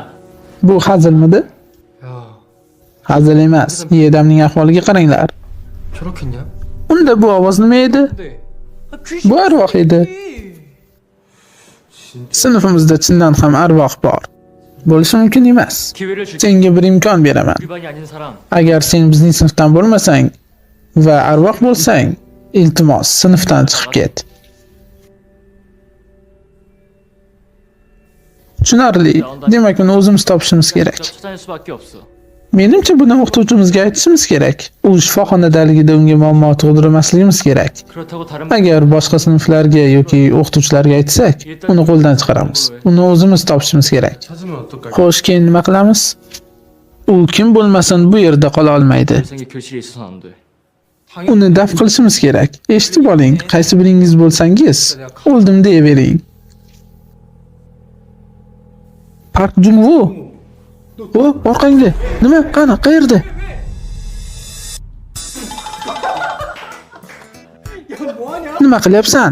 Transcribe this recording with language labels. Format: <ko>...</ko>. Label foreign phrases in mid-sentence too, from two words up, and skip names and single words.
<uz>Bu hazilmidi?</uz> <ko>야,</ko> <uz>Hazil emas. Yedamning ahvoliga qaranglar.</uz> <ko>저렇겠냐?</ko> <uz>Unda bu ovoz nima edi?</uz> <ko>근데</ko> <uz>Bu arvoh edi. Sinfimizda chindan ham arvoh bor. Bo'lishi mumkin emas.</uz> <ko>기회를 줄게.</ko> <uz>Senga bir imkon beraman.</uz> <ko>우리 반이 아닌 사람.</ko> <uz>Agar sen bizning sinfdan bo'lmasang va arvoh bo'lsang, iltimos sinfdan chiqib ket. Tushunarli. Demak, uni o'zimiz topishimiz kerak.</uz> <ko>찾아낼 수밖에 없어.</ko> <uz>Menimcha buni o'qituvchimizga aytishimiz kerak. U shifoxonadaligida unga muammo tug'dirmasligimiz kerak.</uz> <ko>그렇다고 다른</ko> <uz>Agar boshqa sinflarga yoki o'qituvchilarga aytsak, uni qo'ldan chiqaramiz. Uni o'zimiz topishimiz kerak.</uz> <ko>찾으면 어떨까?</ko> <uz>Xo'sh, keyin nima qilamiz? U kim bo'lmasin bu yerda qola olmaydi.</uz> <ko>생의 교실에 있어서는 안 돼.</ko> <uz>Uni daf qilishimiz kerak. Eshitib oling, qaysi biringiz bo'lsangiz, o'ldim deyavering. Park Jungwoo. O, orqangda. Nima? Qani, qayerda? Nima qilyapsan?</uz>